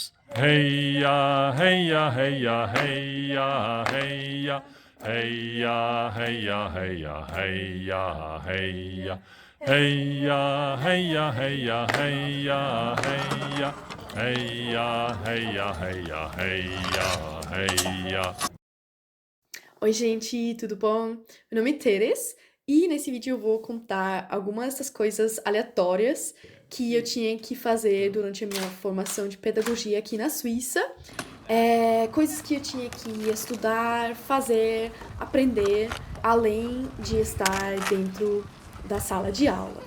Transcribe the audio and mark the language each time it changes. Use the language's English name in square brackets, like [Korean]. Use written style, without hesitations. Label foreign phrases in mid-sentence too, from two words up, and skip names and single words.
[Portuguese] Hey ya, hey ya, hey ya, hey ya, hey ya, hey ya, hey ya, hey ya, hey ya, hey ya, hey ya, hey ya, hey ya, hey ya, hey ya, hey ya, hey ya, hey ya, hey ya, hey ya. Oi, gente, tudo bom? Meu nome é Teres e nesse vídeo eu vou contar algumas dessas coisas aleatórias que eu tinha que fazer durante a minha formação de pedagogia aqui na Suíça. Coisas que eu tinha que estudar, fazer, aprender, além de estar dentro da sala de aula.